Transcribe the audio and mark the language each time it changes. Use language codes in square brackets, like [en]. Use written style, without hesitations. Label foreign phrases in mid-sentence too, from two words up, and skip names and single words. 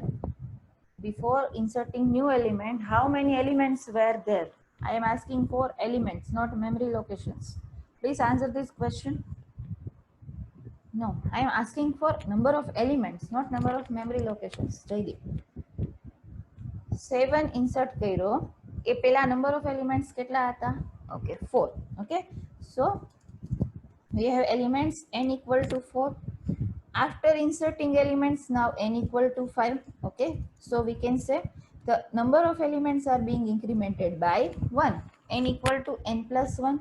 [en] Before inserting new element, how many elements were there? I am asking for elements, not memory locations. Please answer this question. No, I am asking for number of elements, not number of memory locations. [gu] Jaydeep, 7 insert કર્યો, એ પેલા [en] number of elements [gu] કેટલા હતા? [en] Okay, 4. Okay, so we have elements n equal to 4. After inserting elements, now n equal to 5. Okay, so we can say the number of elements are being incremented by 1. N equal to n plus 1.